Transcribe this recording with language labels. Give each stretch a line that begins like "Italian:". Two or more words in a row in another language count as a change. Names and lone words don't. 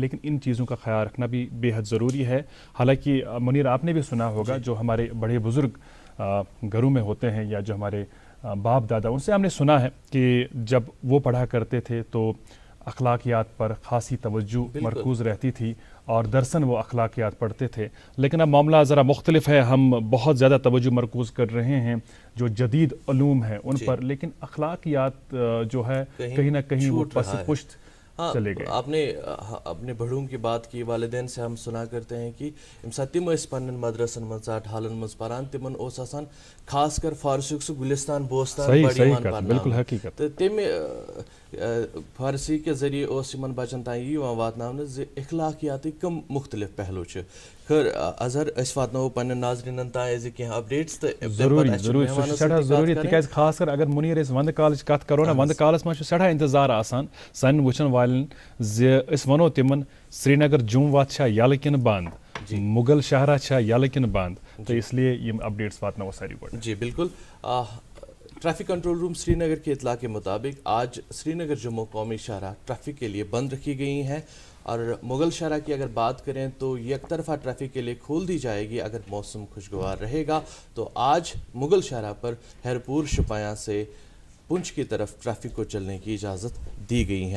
Urdu: لیکن ان چیزوں کا خیال رکھنا بھی بے حد ضروری ہے. حالانکہ منیر آپ نے بھی سنا ہوگا جو ہمارے بڑے بزرگ گھروں میں ہوتے ہیں یا جو ہمارے باپ دادا، ان سے ہم نے سنا ہے کہ جب وہ پڑھا کرتے تھے تو اخلاقیات پر خاصی توجہ مرکوز رہتی تھی اور درسن وہ اخلاقیات پڑھتے تھے. لیکن اب معاملہ ذرا مختلف ہے. ہم بہت زیادہ توجہ مرکوز کر رہے ہیں جو جدید علوم ہیں ان پر، لیکن اخلاقیات جو ہے کہیں نہ کہیں وہ پس پشت چلے گئے. آپ نے اپنے بڑھوں کی بات کی. والدین سے ہم سنا کرتے ہیں کہ
Kashmiri: یم سات تم پنن مدرسن من ژاٹ حالن مز پران تمن اوس آسان خاص کر فارسیک سہ گلستان بوستان بڑیوان پرناونہ تو تمہ
Urdu: فارسی کے ذریعے
Kashmiri: اس یمن بچن تان یہ واتناونہ ز اخلاقیاتک کم مختلف پہلو چھ. خیر اظہر اس واتنو پنن ناظرینن تان ز کینٛہہ اپڈیٹس تو ضروری سٹھاہ ضروری تکیاز خاص کر اگر منیر اس ونٛدٕ کالٕچ کتھ کرو نا ونٛدٕ کالس منٛز چھُ سٹھاہ انتظار آسان سانٮ۪ن وٕچھن والٮ۪ن زِ أسۍ ونو تِمن سرینگر جوم وتھ چھا یلہٕ کِنہٕ بنٛد مغل شاہراہ چھا یلہٕ کِنہٕ بنٛد تو
Urdu: اس لیے
Kashmiri: یم اپڈیٹس واتناوو ساری گۄڈٕ.
Urdu: جی بالکل. ٹریفک کنٹرول روم سری نگر کے اطلاع کے مطابق آج سری نگر جموں قومی شاہراہ ٹریفک کے لیے بند رکھی گئی ہیں اور مغل شاہراہ کی اگر بات کریں تو یک طرفہ ٹریفک کے لیے کھول دی جائے گی اگر موسم خوشگوار رہے گا. تو آج مغل شاہراہ پر ہیرپور شپیاں سے پنچ کی طرف ٹریفک کو چلنے کی اجازت دی گئی ہے.